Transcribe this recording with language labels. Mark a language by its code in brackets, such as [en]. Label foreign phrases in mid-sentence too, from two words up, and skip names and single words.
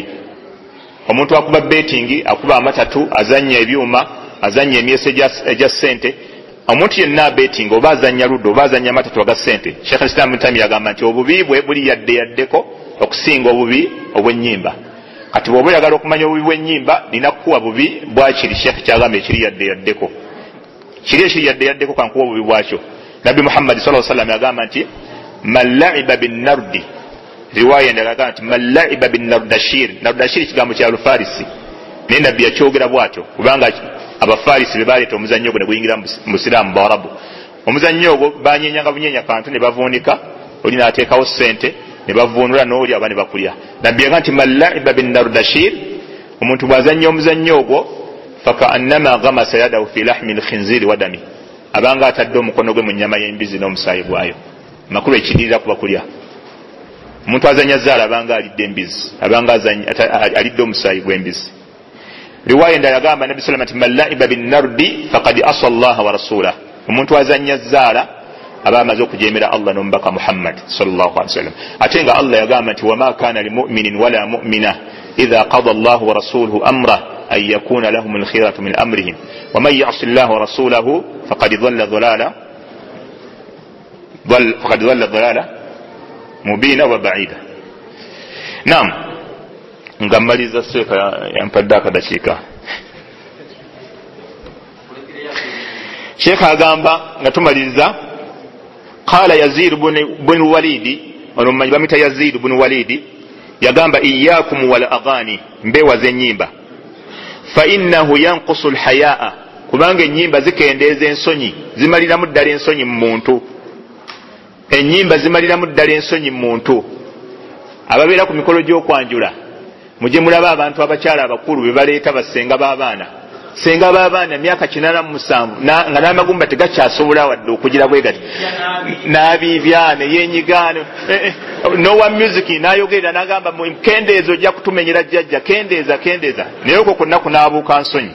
[lg] Omuntu akuba betting, akuba amatatu, azanya ebyuma, azanya emyeso egya ssente, omuntu yenna betting oba azanya luddo oba azanya amatatu aga ssente, Sheikh al-Islam Taymiyyah agamba nti obubi bwe buli yaddeko okusinga obubi obw'ennyimba. Kati bw'oba oyagala okumanya obubi bw'ennyimba nina kukuwa bubi bwakiri Sheikh kyagamba ekiri yaddeko. Kiri ekiri yaddeko kankuwa obubi bwakyo. [ar] Nabbi Muhammad صلى الله عليه وسلم [lg] yagamba nti [ar] من لعب بالنرد, [lg] riwaya endala yagamba nti [ar] من لعب بالنردشير. [lg] Nardashir kigambo kya Lufarisi, naye nabbi yakyogera bwatyo kubanga abafarisi be baleeta omuzannyo ogwo ne guyingira mu Busiraamu Bawarabu. Omuzannyo ogwo banyenyanga bunyenya kantu ne bavuunika, oli n'ateekawo ssente ne bavuunula n'oli aba ne bakulya. Nabbi yagamba nti [ar] من لعب بالنردشير, [lg] omuntu bw'azannya omuzannyo ogwo [ar] فكأنما غمس يده في لحم الخنزير و دم, [lg] abanga atadde omukono gwe mu nnyama y'embizi n'omusaayi gwayo. Makulu ekidirira kuba kulya. Omuntu azanya zaala abanga alidde embizi, abanga alidde omusaayi gw'embizi. Riwaya endala yagamba [ar] Nabbi صلى الله عليه وسلم من لعب بالنرد فقد عصى الله ورسوله, [lg] omuntu azanya zaala aba amaze okujeemera Allah n'omubaka Muhammad [ar] صلى الله عليه وسلم. [lg] Ate nga Allah yagamba nti [ar] وما كان لمؤمن ولا مؤمنة إذا قضى الله ورسوله أمرا أن يكون لهم الخيرة من أمرهم ومن يعص الله ورسوله فقد ضل ضلالا مبينا وبعيدا. [lg] Naam, ngamaliza seka yampadde akadakiika. Sheikh agamba nga tumaliriza, qala Yazid ibn Walid, onomanyi bamita Yazid ibn Walid, yagamba [ar] إياكم والأغاني, [lg] mbewaze ennyimba, [ar] فإنه ينقص الحياء, [lg] kubanga ennyimba zikendeeza ensonyi, zimaliramu ddala ensonyi mu muntu. Ennyimba zimaliramu ddala ensonyi mu muntu. Ababeera ku mikolo gy'okwanjula mujye mulaba abantu abakyala abakulu be baleeta basenga b'abaana. Senga b'abaana myaka 87 nga n'amagumba tegakyasobola wadde okugira bwe gati, n'abiibyane yenyigaano nowa music n'ayogerera n'agamba kendeeza ojja kutumenyera jjajja, kendeeza naye okwo kwonna kunaabuuka nsonyi.